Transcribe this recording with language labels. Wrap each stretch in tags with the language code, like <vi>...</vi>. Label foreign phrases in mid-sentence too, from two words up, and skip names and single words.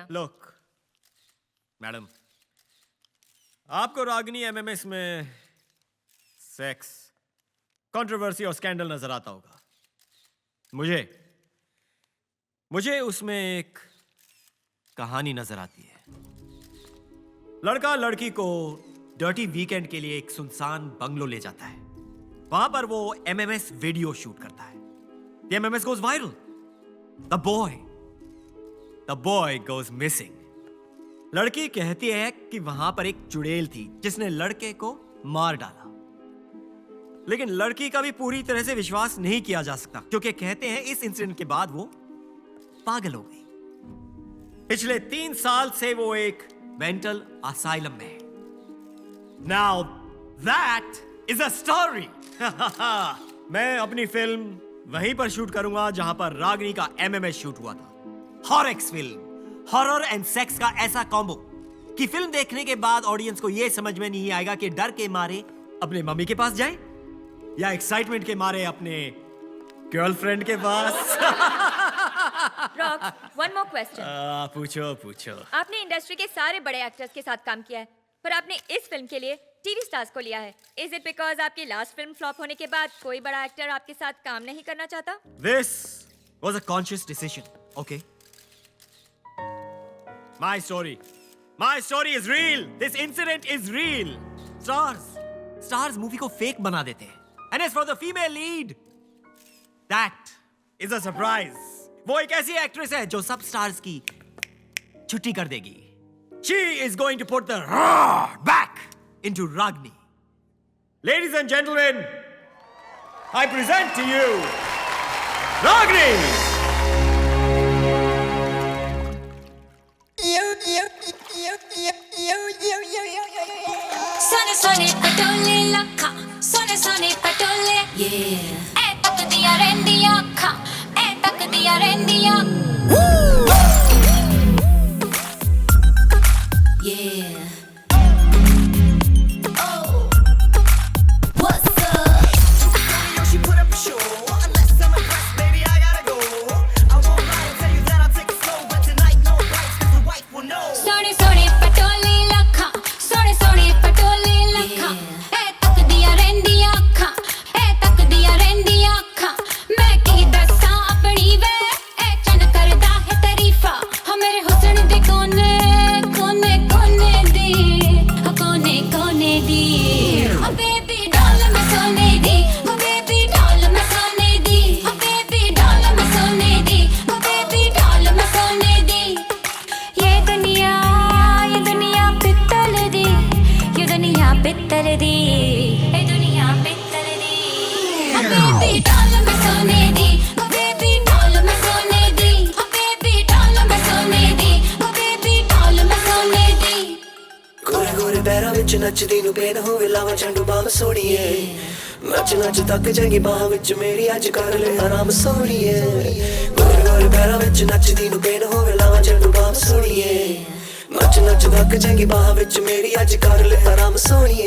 <en>look madam,</en> <hi>आपको रागिनी एमएमएस में</hi> <en>sex, controversy</en> <hi>और स्कैंडल नजर आता होगा। मुझे उसमें एक कहानी नजर आती है। लड़का लड़की को</hi> <en>dirty weekend</en> <hi>के लिए एक सुनसान बंगलो ले जाता है। वहां पर वो</hi> <en>MMS video shoot</en> <hi>करता है।</hi> <en>The MMS goes viral. The boy goes missing.</en> <hi>लड़की कहती है कि वहां पर एक चुड़ैल थी जिसने लड़के को मार डाला, लेकिन लड़की का भी पूरी तरह से विश्वास नहीं किया जा सकता क्योंकि कहते हैं इस इंसिडेंट के बाद वो पागल हो गई। पिछले 3 साल से वो एक</hi> <en>mental asylum</en> <hi>में है।</hi> <en>Now that is a story.</en> <hi>मैं अपनी फिल्म वहीं पर शूट करूंगा जहां पर रागिनी का एमएमएस शूट हुआ था। हॉरएक्स फिल्म,</hi> <en>horror and sex</en> <hi>का ऐसा कॉम्बो कि फिल्म देखने के बाद ऑडियंस को यह समझ में नहीं आएगा कि डर के मारे अपने मम्मी के पास जाए या एक्साइटमेंट के मारे अपने गर्लफ्रेंड के पास।</hi> <en>Rocks, one more question.</en> <hi>पूछो। आपने इंडस्ट्री के सारे बड़े एक्टर्स के साथ काम किया है, पर आपने इस फिल्म के लिए</hi> <en>TV stars</en> <hi>को लिया है।</hi> <en>is it because</en> <hi>आपकी</hi> <en>last film flop</en> <hi>होने के बाद कोई बड़ा एक्टर आपके साथ काम नहीं करना चाहता?</hi> <en>This was a conscious decision, okay? My story is real. This incident is real. Stars</en> <hi>मूवी को फेक बना देते हैं.</hi> <en>And as for the female lead, that is a surprise.</en> <hi>वो एक ऐसी एक्ट्रेस है जो सब स्टार्स की छुट्टी कर देगी.</hi> <en>She is going to put the roar back into Ragini. Ladies and gentlemen, I present to you Ragini.</en> <pa>ਸੋਨੇ ਪਟੋਲੇ ਲੱਖਾ, ਸੋਨੇ ਪਟੋਲੇ, yeah. ਤੱਕ ਦਿਆ ਰਹਿੰਦਿਆ ਖਾਂ, ਤੱਕ ਦਿਆ ਰਹਿੰਦਿਆ.</pa> <en>Yeah. Oh, what's up? She put up a show. Unless I'm impressed, baby, I gotta go. I won't lie and tell you that I'll take it slow, but tonight no bites, 'cause the wife will know.</en> <pa>ਸੋਨੇ ਪਟੋਲੇ ਲੱਖਾ, ਸੋਨੇ ਪਟੋਲੇ ਲੱਖਾ. ਤੱਕ ਦਿਆ ਰਹਿੰਦਿਆ ਖਾਂ, ਤੱਕ ਦਿਆ ਰਹਿੰਦਿਆ ਖਾਂ. ਮੈਂ ਕੀ ਦੱਸਾ ਆਪਣੀ ਵੇ, ਚੰਨ ਕਰਦਾ ਹੈ ਤਾਰੀਫਾ. ਹਾ ਮੇਰੇ ਹੁਸਨ ਦੇ ਕੋਨੇ ਦੀ,</pa> <en>oh baby doll</en> <pa>ਮੈਂ ਸੋਨੇ ਦੀ,</pa> <en>oh baby doll</en> <pa>ਮੈਂ ਸੋਨੇ ਦੀ,</pa> <en>oh baby doll</en> <pa>ਮੈਂ ਸੋਨੇ ਦੀ,</pa> <en>oh baby doll</en> <pa>ਮੈਂ ਸੋਨੇ ਦੀ. ਯੇ ਦੁਨੀਆ ਪਿੱਤਲ ਦੀ, ਯੇ ਦੁਨੀਆ ਪਿੱਤਲ ਦੀ, ਯੇ ਦੁਨੀਆ ਪਿੱਤਲ ਦੀ.</pa> <en>Oh baby doll</en> <pa>ਮੈਂ ਸੋਨੇ ਦੀ,</pa> <en>oh baby doll</en> <pa>ਮੈਂ ਸੋਨੇ ਦੀ,</pa> <en>oh baby doll</en> <pa>ਮੈਂ ਸੋਨੇ ਦੀ,</pa> <en>oh baby doll</en> <pa>ਮੈਂ ਸੋਨੇ ਦੀ. ਗੋਰੇ ਗੋਰੇ ਪੈਰੋਂ ਵਿਚ ਨੱਚਦੀ ਨੂੰ ਪੇਨ ਹੋਵੇ ਲਾਵਾ ਝੰਡੂ ਬਾਮ ਸੋੜੀਏ ਨੱਚ ਨੱਚ ਥੱਕ ਜਾਏਗੀ ਬਾਹ ਵਿਚ ਮੇਰੀ ਅੱਜ ਕਰ ਲੈ ਆਰਾਮ ਸੋੜੀਏ ਗੋਰੇ ਗੋਰੇ ਪੈਰੋਂ ਵਿਚ ਨੱਚਦੀ ਨੂੰ ਪੇਨ ਹੋਵੇ ਲਾਵਾ ਝੰਡੂ ਬਾਮ ਸੋੜੀਏ ਨੱਚ ਨੱਚ ਥੱਕ ਜਾਏਗੀ ਬਾਹ ਵਿਚ ਮੇਰੀ ਅੱਜ ਕਰ ਲੈ ਆਰਾਮ ਸੋੜੀਏ</pa>